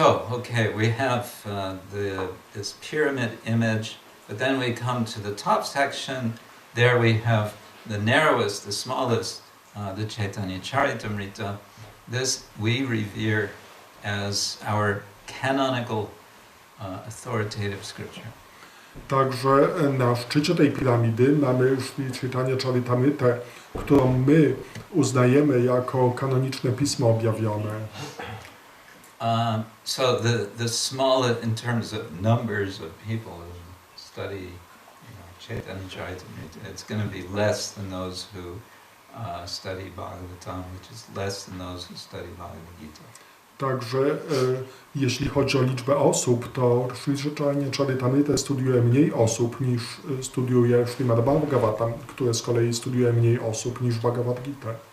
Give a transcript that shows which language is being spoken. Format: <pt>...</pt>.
<en>Okay, we have this pyramid image, but then we come to the top section. There we have the narrowest, the smallest, the Chaitanya Charitamrita. This we revere as our canonical, authoritative scripture.</en> <pl>Także na szczycie tej piramidy mamy Sri Chaitanya Charitamrytę, którą my uznajemy jako kanoniczne pismo objawione.</pl> <en>So the smallest, in terms of numbers of people who study, Chaitanya Charitamrita, it's going to be less than those who study Bhagavatam, which is less than those who study Bhagavad Gita.</en> <pl>Także jeśli chodzi o liczbę osób, to Sri Chaitanya Charitamrytę studiuje mniej osób niż studiuje Srimad-Bhagavatam, które z kolei studiuje mniej osób niż Bhagavad Gita.</pl>